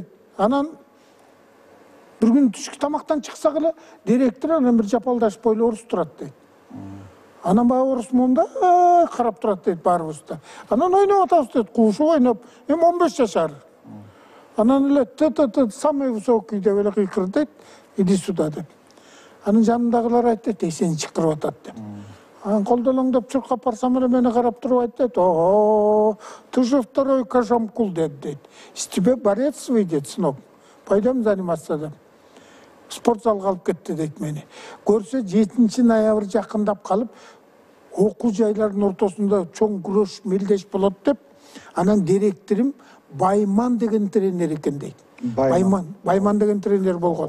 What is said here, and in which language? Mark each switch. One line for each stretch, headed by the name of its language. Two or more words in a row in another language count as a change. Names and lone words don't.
Kyrgyz: Анан бир күн түшкү тамактан чыксак эле директор анан бир жапалдаш бойлуу орус турат дейт. Анан баягы орус момда карап турат дейт баарыбызды. Анан ойноп атабыз дейт, куушуп ойноп, 15 жашар. Анан эле
Russian: самый высокий
Kyrgyz: деп эле кыйкырды дейт,
Russian: иди сюда деп.
Kyrgyz: Анын жанындагылар айтты, сени чыктырып атат деп. Анан колдолоңдоп чуркап барсам эле мени карап туруп айтты,
Russian: ты же второй Кожомкул дейт. С тебя борец выйдет, сынок. Пойдем заниматься деп.
Kyrgyz: Спорт залга алып кетти дейт мени. Көрсө 7 ноябрь жакындап калып, окуу жайлардын ортосунда чоң күрөш мелдеш болот деп, анан директорим Байман деген тренер экен дейт. Байман деген тренер болгон.